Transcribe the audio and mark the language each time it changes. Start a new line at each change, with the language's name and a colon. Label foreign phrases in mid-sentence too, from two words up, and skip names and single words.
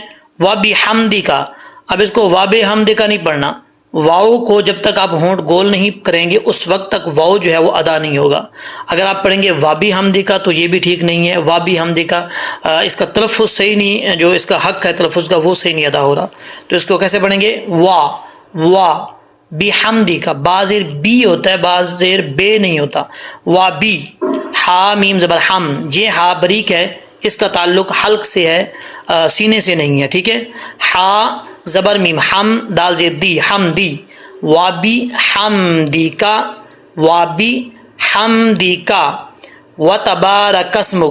Urdu: وَبِحَمْدِكَ، اب اس کو وَبِحَمْدِكَ نہیں پڑھنا۔ واؤ کو جب تک آپ ہونٹ گول نہیں کریں گے اس وقت تک واؤ جو ہے وہ ادا نہیں ہوگا۔ اگر آپ پڑھیں گے وَبِحَمْدِكَ تو یہ بھی ٹھیک نہیں ہے۔ وَبِحَمْدِكَ اس کا تلفظ صحیح نہیں، جو اس کا حق ہے تلفظ کا وہ صحیح نہیں ادا ہو رہا، تو اس کو کیسے پڑھیں گے؟ وا بِحَمْدِكَ، با زیر بی ہوتا ہے، با زیر بے نہیں ہوتا۔ وَبِ، ہا میم زبر ہم، یہ ہا باریک ہے، اس کا تعلق حلق سے ہے، سینے سے نہیں ہے، ٹھیک ہے۔ ہا زبر میم ہم، دال زیر دی، ہم دی۔
Arabic: وابی حمدیکا، وابی حمدیکا، وتبارک اسمک۔